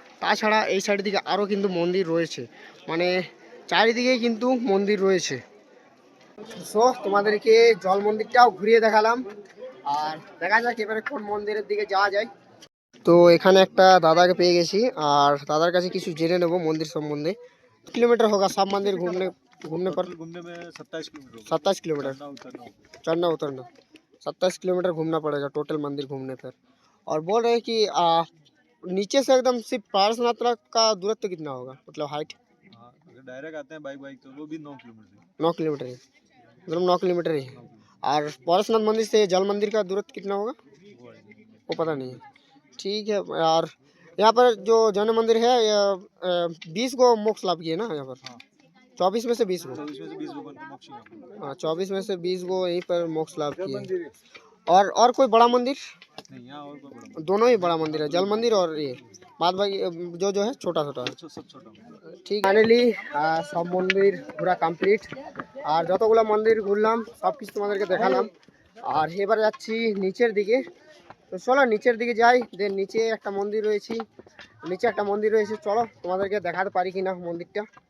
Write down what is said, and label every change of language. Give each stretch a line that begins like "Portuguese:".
Bangla: তাছাড়া এই সাইডের দিকে আরও কিন্তু মন্দির রয়েছে, মানে চারিদিকেই কিন্তু মন্দির রয়েছে। সো তোমাদেরকে জল মন্দিরটাও ঘুরিয়ে দেখালাম, আর দেখা যাক এবারে কোন মন্দিরের দিকে যাওয়া যায়। তো এখানে একটা দাদাকে পেয়ে গেছি, আর দাদার কাছে কিছু জেনে নেবো মন্দির সম্বন্ধে।
Hindi: किलोमीटर होगा सब मंदिर घूमने घूमने पर? घूमने में 27 किलोमीटर 27 किलोमीटर उतरना चढ़ना उतरना 27 किलोमीटर घूमना पड़ेगा टोटल मंदिर घूमने पर। और बोल रहे हैं कि नीचे से एकदम सिर्फ पारसनाथ का दूरत्व कितना होगा, मतलब हाइट? हाँ, अगर डायरेक्ट आते हैं बाइक तो वो भी 9 किलोमीटर 9 किलोमीटर है, मतलब 9 किलोमीटर ही है। और पारसनाथ मंदिर से जल मंदिर का दूरत्व कितना होगा वो पता नहीं है। ठीक है। और यहाँ पर जो जैन मंदिर है 20 को मोक्ष लाभ किए ना यहाँ पर? 24 में से 20 को? 24 में से 20 को यहीं पर मोक्ष लाभ किए। और कोई बड़ा मंदिर नहीं, यहाँ और कोई बड़ा दोनों ही बड़ा मंदिर है, जल मंदिर और ये बाद बाकी जो है छोटा छोटा है। सब छोटा
Bangla: ঠিক ফাইনালি সব মন্দির ঘোরা কমপ্লিট, আর যতগুলো মন্দির ঘুরলাম সব কিছু তোমাদেরকে দেখালাম। আর এবার যাচ্ছি নিচের দিকে, তো চলো নিচের দিকে যাই। দেন নিচে একটা মন্দির রয়েছে, চলো তোমাদেরকে দেখাতে পারি কিনা মন্দিরটা।